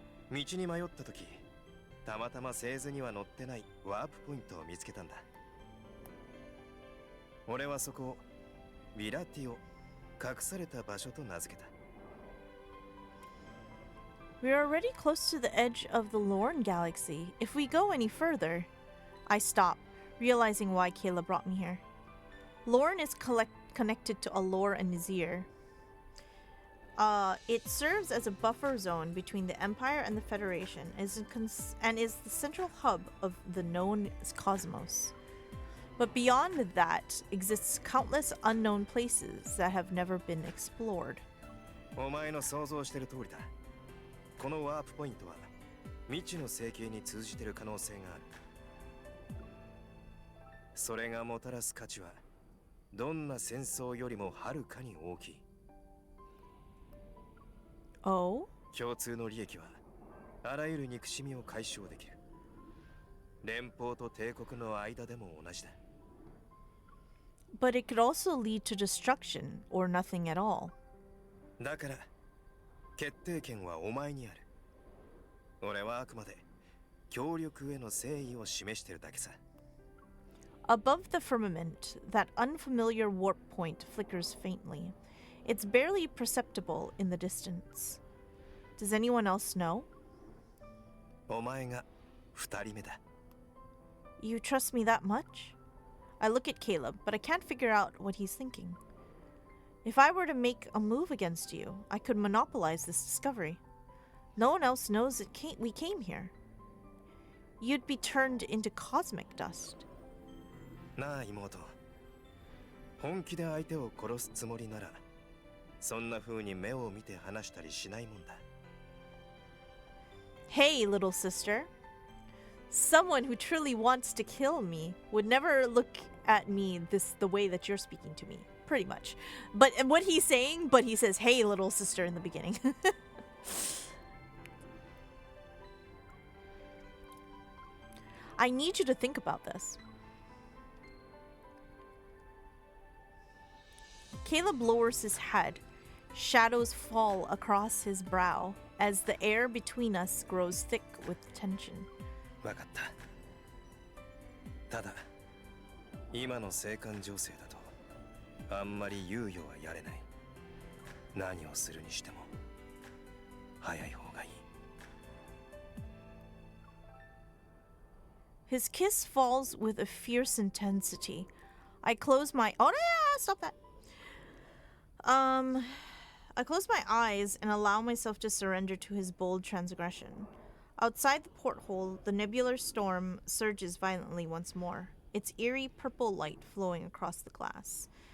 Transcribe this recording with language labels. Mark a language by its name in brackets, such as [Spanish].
[Japanese] 道に迷った時、たまたま製図には載ってないワープポイントを見つけたんだ。俺はそこをヴィラティオ、隠された場所と名付けた。 [English] We are already close to the edge of the Lorne galaxy. If we go any further, I stop, realizing why Kayla brought me here. Lorne is connected to Allure and Nazir. It serves as a buffer zone between the Empire and the Federation, and is the central hub of the known cosmos. But beyond that exists countless unknown places that have never been explored. [Japanese] お前の想像してる通りだ。このワープポイントは未知の星系に通じてる可能性がある。それがもたらす価値はどんな戦争よりもはるかに大きい。 [English] Oh? [Japanese] 共通の利益はあらゆる憎しみを解消できる。連邦と帝国の間でも同じだ。 [English] But it could also lead to destruction or nothing at all. [Japanese] だから決定権はお前にある。俺はあくまで協力への誠意を示してるだけさ。 [English] Above the firmament, that unfamiliar warp point flickers faintly. It's barely perceptible in the distance. Does anyone else know? [Japanese] お前が二人目だ。 [English] You trust me that much? I look at Caleb, but I can't figure out what he's thinking. If I were to make a move against you, I could monopolize this discovery. No one else knows we came here. You'd be turned into cosmic dust. [Japanese] なあ妹。本気で相手を殺すつもりなら、そんな風に目を見て話したりしないもんだ。 [English] Hey, little sister. Someone who truly wants to kill me would never look at me the way that you're speaking to me. Pretty much. But and what he's saying, but he says, hey, little sister in the beginning. I need you to think about this. Caleb lowers his head. Shadows fall across his brow as the air between us grows thick with tension. [Japanese] わかった。ただ、今の生還情勢だと、あんまり猶予はやれない。何をするにしても、早い方がいい。 [English] His kiss falls with a fierce intensity. I close my... Oh, no, stop that. I close my eyes and allow myself to surrender to his bold transgression. Outside the porthole, the nebular storm surges violently once more, its eerie purple light flowing across the glass.